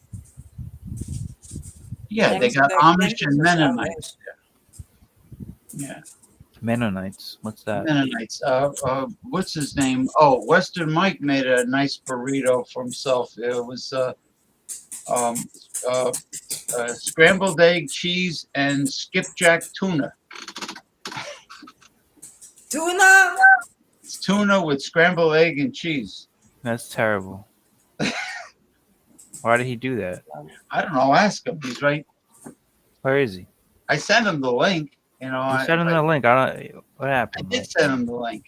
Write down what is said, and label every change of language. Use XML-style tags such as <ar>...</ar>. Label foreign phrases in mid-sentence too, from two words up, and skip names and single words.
<en>Yeah, they got Amish and Mennonites. Yeah, Mennonites. What's that? Mennonites. What's his name? Oh, Western Mike made a nice burrito for himself. It was scrambled egg, cheese, and skipjack tuna. Tuna? It's tuna with scrambled egg and cheese. That's terrible. Why did he do that? I don't know. Ask him. He's right. Where is he? I sent him the link. You know, You sent him the link. What I happened? did send him the link.</en>